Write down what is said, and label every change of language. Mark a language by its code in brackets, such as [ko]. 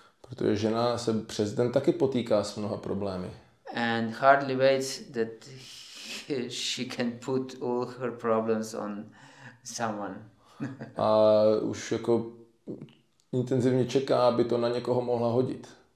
[cs] Protože žena se přes den taky potýká s mnoha problémy. [en] And hardly waits that she can put all her problems on someone. [cs] A už jako intenzivně čeká, aby to na někoho mohla hodit.